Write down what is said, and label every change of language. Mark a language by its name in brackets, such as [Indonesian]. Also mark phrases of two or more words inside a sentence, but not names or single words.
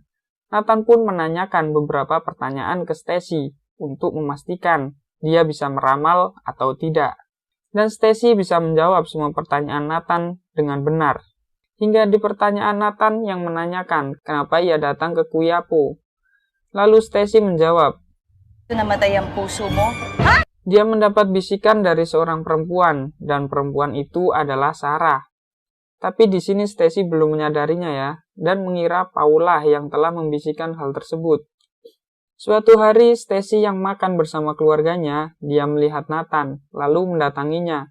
[Indonesian] Nathan pun menanyakan beberapa pertanyaan ke Stacy untuk memastikan dia bisa meramal atau tidak. Dan Stacy bisa menjawab semua pertanyaan Nathan dengan benar. Hingga di pertanyaan Nathan yang menanyakan kenapa ia datang ke Quiapo. Lalu Stacy menjawab, [Filipino] "Namatay ang puso mo?" [Indonesian] Dia mendapat bisikan dari seorang perempuan, dan perempuan itu adalah Sarah. Tapi di sini Stacy belum menyadarinya ya, dan mengira Paula yang telah membisikkan hal tersebut. Suatu hari, Stacy yang makan bersama keluarganya, dia melihat Nathan, lalu mendatanginya.